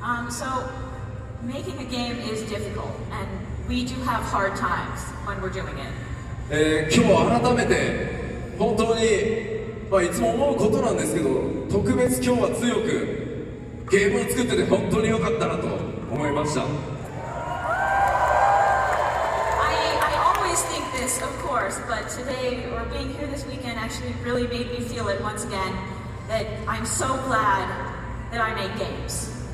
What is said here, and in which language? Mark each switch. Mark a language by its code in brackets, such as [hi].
[en] So making a game is difficult, and we do have hard times when we're doing it. [ja] 今日改めて本当に、いつも思うことなんですけど、特別今日は強くゲームを作ってて本当に良かったなと思いました。 [en] I always think this, of course, but today, or being here this weekend, actually really made me feel it once again that I'm so glad that I make games.